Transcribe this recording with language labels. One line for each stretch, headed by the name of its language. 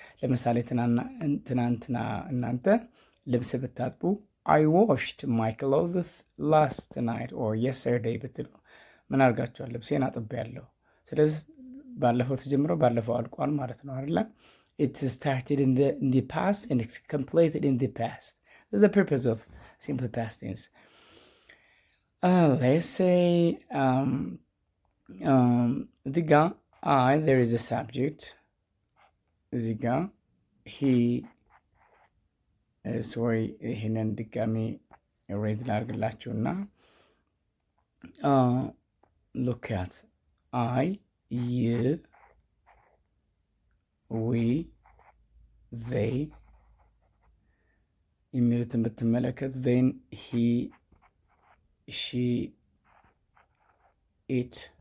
Amharic: ለምሳሌ ትናንትና እናንተ ልብስ ብታጥቡ
English: I washed my clothes last night or yesterday
Amharic: ብትሉ ምን አድርጋችኋል? ልብሴን አጥቤያለሁ። ስለዚህ ባለፈው ተጀምሮ ባለፈው አልቋል ማለት ነው አይደል?
English: It started in the past and it's completed in the past. That's the purpose of simple past tense. Let's say the guy there is a subject. The guy he sorry
Amharic: ይሄንን ድጋሚ ሬድ ላድርግላችሁና
English: look at I you we they
Amharic: የሚሉትን ብትመለከት
English: then he she it